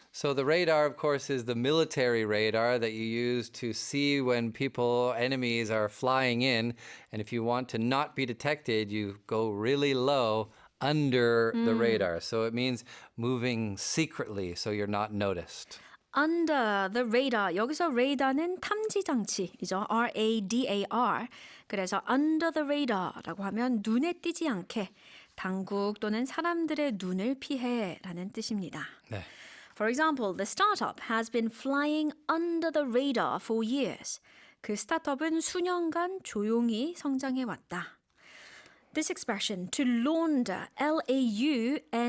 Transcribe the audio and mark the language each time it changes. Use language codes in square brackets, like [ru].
[en] So the radar, of course, is the military radar that you use to see when enemies are flying in. And if you want to not be detected, you go really low under the radar. So it means moving secretly so you're not noticed. Under the radar. [ko] 여기서 radar는 탐지 장치이죠. [en] RADAR. [ko] 그래서 [en] under the radar [ko] 라고 하면 눈에 띄지 않게 당국 또는 사람들의 눈을 피해라는 뜻입니다. 네. [en] For example, the startup has been flying under the radar for years. [ko] 그 스타트업은 수년간 조용히 성장해 왔다. [en] This expression, to launder, L-A-U-N-D-E-R.